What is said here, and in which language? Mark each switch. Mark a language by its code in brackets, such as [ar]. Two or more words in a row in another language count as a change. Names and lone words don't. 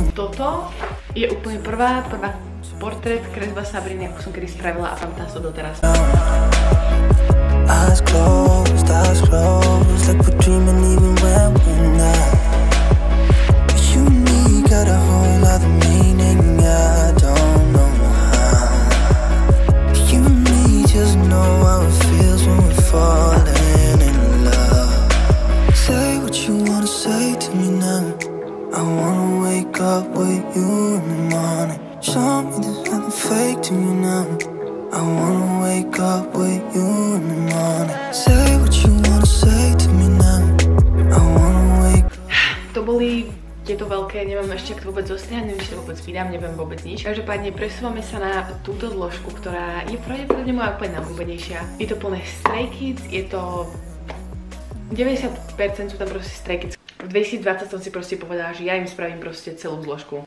[sk] toto je úplne prvá portrét kresba Sabriny, ako som kedy spravila a pamätám sa doteraz. [en] Eyes closed, like we're dreaming even when we're not. You and me got a whole other meaning, I don't know how. You and me just know how it feels when we're falling in love. Say what you wanna say to me now. I wanna wake up with you in the morning. Show me there's nothing fake to me now. I wanna wake up with you in the morning. Say what you wanna say to me now. I wanna wake up. [sk] To boli tieto veľké, neviem ešte ak to vôbec zostriať, neviem, či to vôbec vydám, neviem vôbec nič. Každopádne presúvame sa na túto zložku, ktorá je pravdepodobne moja úplne najobľúbenejšia. Je to plné Stray Kids, je to 90% sú tam proste Stray Kids. V 2020 som si proste povedala, že ja im spravím proste celú zložku.